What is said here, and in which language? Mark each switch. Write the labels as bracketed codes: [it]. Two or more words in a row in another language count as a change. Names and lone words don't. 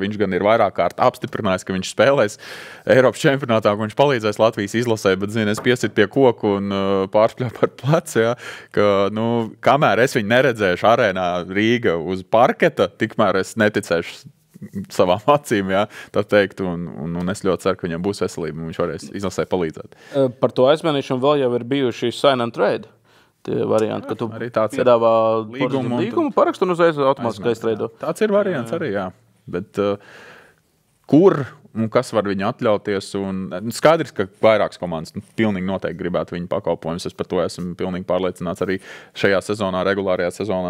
[lv] Viņš gan ir vairāk kārt apstiprinājis, ka viņš spēlēs Eiropas čempionātā, ka viņš palīdzēs Latvijas izlasē, bet, es piesitu pie koku un pārspļāvu par plecu, ka, kamēr es viņu neredzēšu arēnā Rīga uz parketa, tikmēr es neticēšu savām acīm, tā teikt, un es ļoti ceru, ka viņam būs veselība, un viņš varēs izlasē palīdzēt. Par to aizmainīšanu vēl jau ir bijuši [en] sign and trade. [lv] Tie varianti, ka tu piedāvā līgumu parakstu un uzreiz automātiski aiztreido. Tāds ir variants arī, jā. Bet kur un kas var viņu atļauties? Skaidrs, ka vairākas komandas pilnīgi noteikti gribētu viņu pakalpojumus. Es par to esmu pilnīgi pārliecināts arī šajā sezonā, regulārajā sezonā.